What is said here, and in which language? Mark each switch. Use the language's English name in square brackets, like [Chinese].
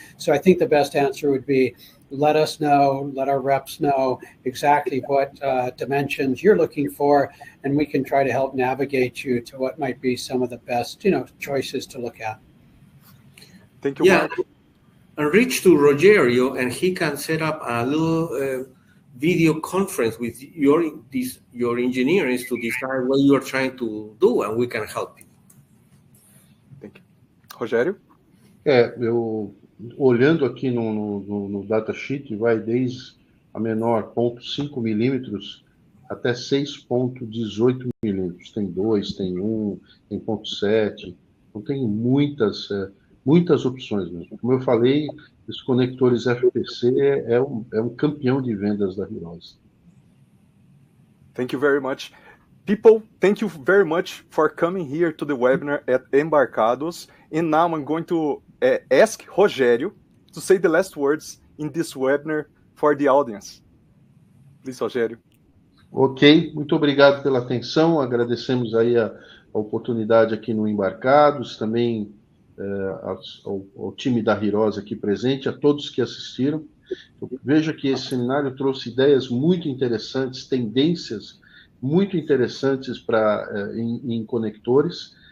[English] So I think the best answer would be let us know, let our reps know exactly what dimensions you're looking for, and we can try to help navigate you to what might be some of the best choices to look at. Thank you, Mark. And reach to Rogério, and he can set up a little video conference with your engineers to decide what you are trying to do, and we can help you. Thank you. Rogério? [Portuguese] Eu olhando aqui no datasheet, vai desde a menor 0.5 milímetros até 6,18 milímetros. Tem 2, tem 1, tem 0,7. Então tem muitas opções mesmo. Como eu falei, os conectores FPC é um campeão de vendas da Hirose. [English] Thank you very much. People, thank you very much for coming here to the webinar at Embarcados. And now I'm going to ask Rogério to say the last words in this webinar for the audience. Please, Rogério. [Portuguese] Ok, muito obrigado pela atenção. Agradecemos aí a oportunidade aqui no Embarcados, também ao time da Hirose aqui presente, a todos que assistiram. Veja que esse seminário trouxe ideias muito interessantes, tendências muito interessantes em conectores.